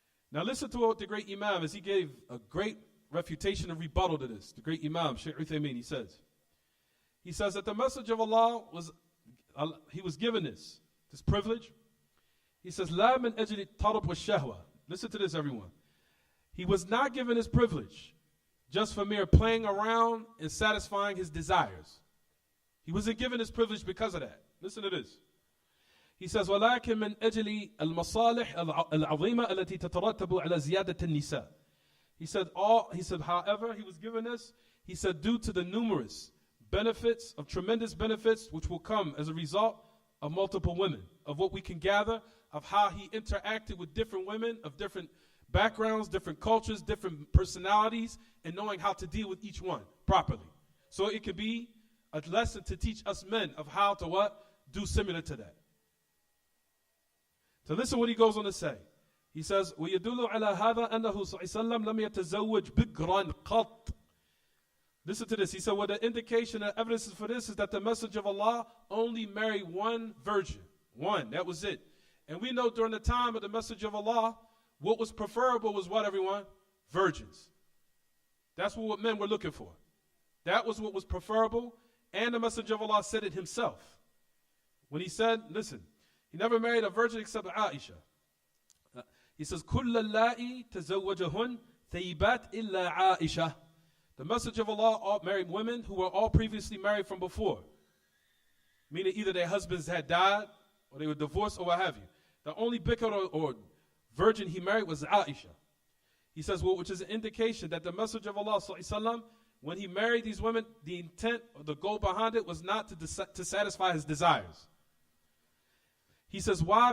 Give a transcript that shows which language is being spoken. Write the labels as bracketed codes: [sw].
[en] Now listen to what the great Imam, as he gave a great refutation and rebuttal to this. The great Imam, Shaykh Uthaymeen, he says that the message of Allah he was given this privilege. He says, [ar] La min ajli tarab wa shahwa. [en] Listen to this, everyone. He was not given this privilege just for mere playing around and satisfying his desires. He wasn't given this privilege because of that. Listen to this. He says, [ar] وَلَكِن مِنْ أَجْلِ الْمَصَالِحِ الْعَظِيمَةِ الَّتِي تَتَرَتَّبُ عَلَى زِيَادَةِ النِّسَاءِ. [en] He said, however, he was given this, he said, due to the numerous benefits, of tremendous benefits, which will come as a result of multiple women, of what we can gather, of how he interacted with different women, of different backgrounds, different cultures, different personalities, and knowing how to deal with each one properly. So it could be a lesson to teach us men of how to do similar to that. So listen what he goes on to say. He says, [ar] وَيَدُلُّ عَلَى هَذَا أَنَّهُ صَلَّى اللَّهُ عَلَيْهِ وَسَلَّمَ لَمْ يَتَزَوَّجْ بِكْرًا قَطْ. [en] Listen to this. He said, well, the indication and evidence for this is that the Messenger of Allah only married one virgin. One. That was it. And we know during the time of the Messenger of Allah, what was preferable was what, everyone? Virgins. That's what men were looking for. That was what was preferable. And the Messenger of Allah said it himself. When he said, listen, he never married a virgin except Aisha. He says, [ar] كُلَّ اللَّائِ تَزَوَّجَهُنْ ثَيِّبَاتْ إِلَّا عَائِشَةً. [en] The Messenger of Allah all married women who were all previously married from before. Meaning either their husbands had died or they were divorced or what have you. The only bikr or virgin he married was Aisha. He says, well, which is an indication that the Messenger of Allah ﷺ, when he married these women, the intent or the goal behind it was not to satisfy his desires. He says, why?